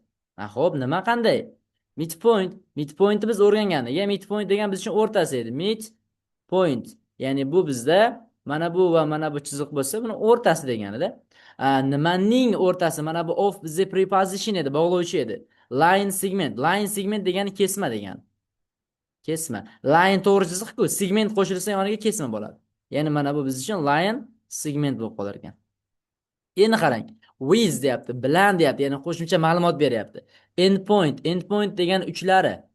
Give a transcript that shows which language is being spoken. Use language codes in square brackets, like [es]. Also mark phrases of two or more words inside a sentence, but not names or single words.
[uz] Xo'p, nima qanday? Midpoint. Midpointni biz o'rgangandik. Midpoint degan biz uchun o'rtasi edi. Midpoint. Ya'ni bu bizda mana bu va mana bu chiziq bo'lsa, buni o'rtasi deganida. Nimaning o'rtasi? Mana bu of bizga preposition edi, bog'lovchi edi. [en] Line segment. Line segment [uz] degani kesma degani. Kesma. Line to'g'ri chiziq-ku, segment qo'shilsa yoniga kesma bo'ladi. Ya'ni mana bu biz uchun [en] line segment [uz] bo'lib qolar ekan. Endi qarang. With deyapti, bilan deyapti, ya'ni qo'shimcha ma'lumot beryapti. Endpoint degani uchlari.